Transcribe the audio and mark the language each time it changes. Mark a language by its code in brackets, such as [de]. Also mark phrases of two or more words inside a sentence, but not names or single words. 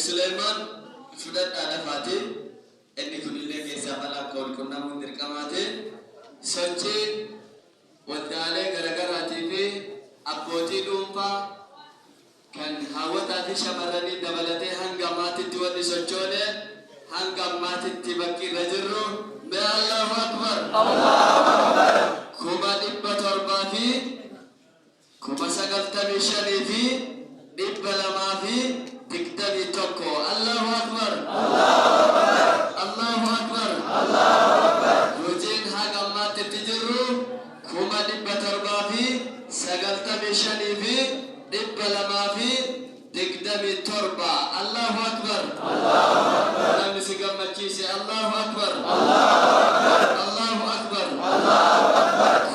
[om] Sulaiman fudhadhaa lafaati inni kunillee keessaa balaa kool qunnamuun dirqamaati sochii waldaalee garaagaraatii fi abbootii dhuunfaa kan hawwataa fi shamarranii dabalatee hanga ammaatitti wanni sochoone hanga ammaatitti bakki irra jirru [ar] الله أكبر الله أكبر 795 fi 221 الله أكبر الله أكبر الله أكبر الله أكبر [om] hojiin hanga ammaatitti jirru [ar] 795 fi 227 الله أكبر الله أكبر [om] namni si gammachiise [ar] الله أكبر الله أكبر الله أكبر الله أكبر